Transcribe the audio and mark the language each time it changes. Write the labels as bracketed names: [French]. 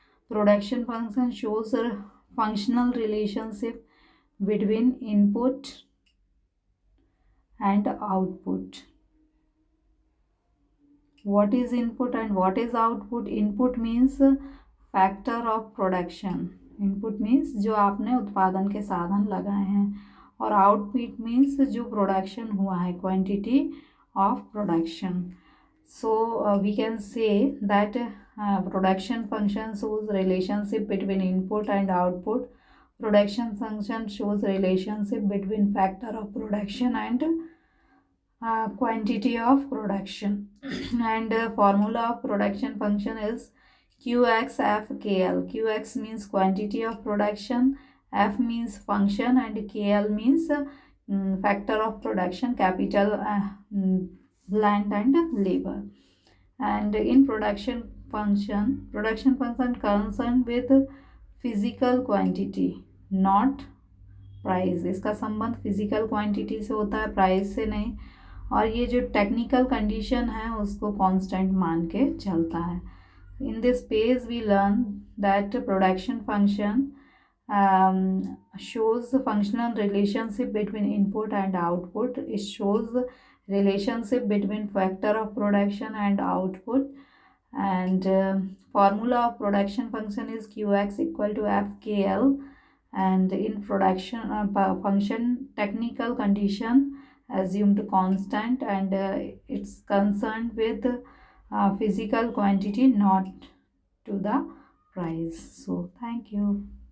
[English] Production function shows a functional relationship between input and output. What is input and what is output? Input means factor of production. Input means [Hindi] जो आपने उत्पादन के साधन लगाए हैं, और [English] output means [Hindi] जो प्रोडक्शन हुआ है, [English] quantity of production. So we can say that production function shows relationship between input and output. Production function shows relationship between factor of production and quantity of production. And formula of production function is QXFKL. QX means quantity of production, F means function, and KL means factor of production, capital, land and labor. And in production function concerned with physical quantity, not price. [Hindi] इसका संबंध physical quantity से होता है, price से नहीं। और ये जो टेक्निकल कंडीशन है उसको कांस्टेंट मान के चलता है। [English] In this page we learn that production function shows the functional relationship between input and output. It shows the relationship between factor of production and output. And formula of production function is Qx equal to FKL. And in production function technical condition assumed constant, and it's concerned with physical quantity, not to the price. So thank you.